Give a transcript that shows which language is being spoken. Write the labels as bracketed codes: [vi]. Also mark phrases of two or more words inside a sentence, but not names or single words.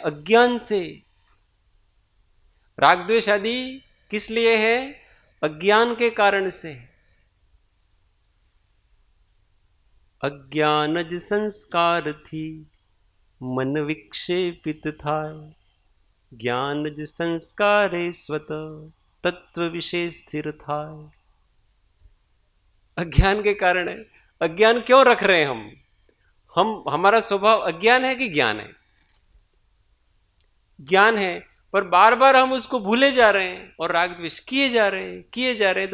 [hi] अज्ञान से। राग द्वेष आदि किस लिए है? अज्ञान के कारण से। [gu] અજ્ઞાનજ સંસ્કાર થી, મન વિક્ષેપિત થા, જ્ઞાનજ સંસ્કારે સ્વત તત્વ વિશેષ સ્થિર થા। [hi] अज्ञान के कारण है। अज्ञान क्यों रख रहे हैं हम हमारा स्वभाव अज्ञान है कि ज्ञान है? ज्ञान है, पर बार बार हम उसको भूले जा रहे हैं और राग द्वेष किए जा रहे हैं।